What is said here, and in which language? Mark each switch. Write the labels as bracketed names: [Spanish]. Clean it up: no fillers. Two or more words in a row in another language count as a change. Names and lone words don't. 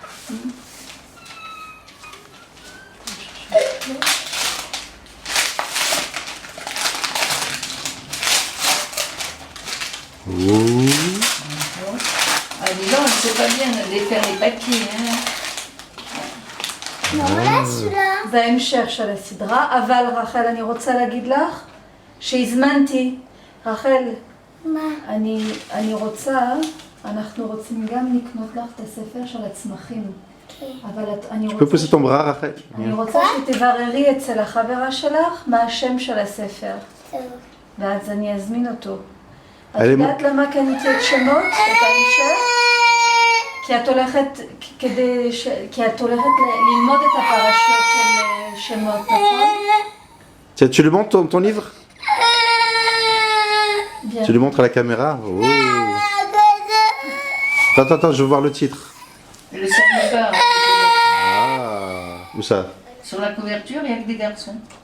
[French] Ouh. Ah, dis donc, c'est pas bien de défaire les papiers. Hein. Non, là, celui-là. [Hebrew] זה המשך של הסדרה, אבל רחל, אני רוצה להגיד לך שהזמנתי, רחל, מה? אני רוצה, אנחנו רוצים גם לקנות לך את הספר של הצמחים. אבל אני [French] Tu peux pousser ton bras, Rachel? [Hebrew] אני רוצה שתבררי אצל החברה שלך מה השם של הספר, טוב. ואז אני אזמין אותו. את אני- יודעת למה קניתי את שמות, את ההמשך? כי את הולכת, כי את הולכת ללמוד את הפרשות של שמות, נכון? [French] Tiens, tu lui montres ton livre? Bien. Tu lui montres à la caméra? Oh. Attends, je veux voir le titre. Le samovar, Ah. Où ça? sur la couverture, il y a que des garçons.